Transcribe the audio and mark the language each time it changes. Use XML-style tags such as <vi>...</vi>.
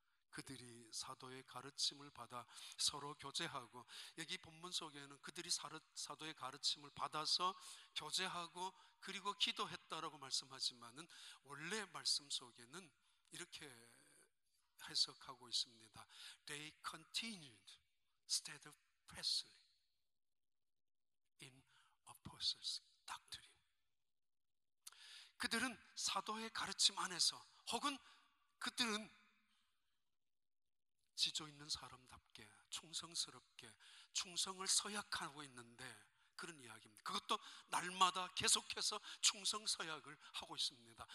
<ko>그들이 사도의 가르침을 받아 서로 교제하고, 여기 본문 속에는 그들이 사도의 가르침을 받아서 교제하고 그리고 기도했다라고 말씀하지만은 원래 말씀 속에는 이렇게 해석하고 있습니다.</ko> <en>They continued steadfastly in apostles' doctrine.</en> <ko>그들은 사도의 가르침 안에서, 혹은 그들은 지조 있는 사람답게 충성스럽게 충성을 서약하고 있는데 그런 이야기입니다. 그것도 날마다 계속해서 충성서약을 하고 있습니다.</ko>